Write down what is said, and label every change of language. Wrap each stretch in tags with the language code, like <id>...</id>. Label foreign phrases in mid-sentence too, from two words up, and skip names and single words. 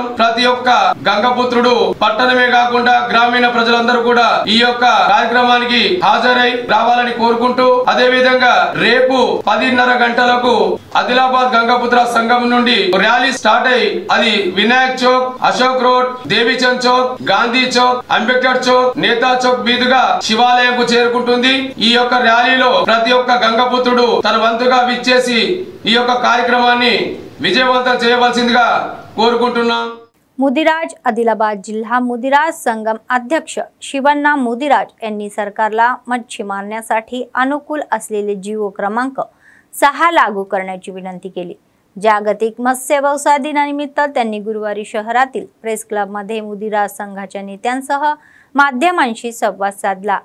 <te>ప్రతి ఒక్క గంగాపుత్రుడు పట్టణమే కాకుండా గ్రామీణ ప్రజలందరూ కూడా ఈ యొక్క కార్యక్రమానికి హాజరై రావాలని కోరుకుంటూ అదే విధంగా రేపు 10:30 గంటలకు ఆదిలాబాద్ గంగాపుత్ర సంఘం నుండి</te> <en>rally start</en> <te>అయి అది వినాయక్ చౌక్, అశోక్ రోడ్, దేవీచంద్ చౌక్, గాంధీ చౌక్, అంబేద్కర్ చౌక్, నేతా చౌక్ మీదుగా శివాలయంకు చేరుకుంటుంది। ఈ యొక్క ర్యాలీలో ప్రతి ఒక్క గంగాపుత్రుడు తన వంతుగా విచ్చేసి ఈ యొక్క కార్యక్రమాన్ని విజయవంతం చేయవలసిందిగా కోరుకుంటున్నాం।</te> <mr>मुदिराज आदिलाबाद जिल्हा मुदिराज संगम अध्यक्ष शिवण्णा मुदिराज यांनी सरकारला मच्छी मारण्यासाठी अनुकूल असलेले जीओ क्रमांक 6 लागू करण्याची विनंती केली। जागतिक मत्स्य व्यवसाय दिनानिमित्त त्यांनी गुरुवारी शहरातील प्रेस क्लबमध्ये मुदिराज संघाच्या नेत्यांसह माध्यमांशी संवाद साधला।</mr>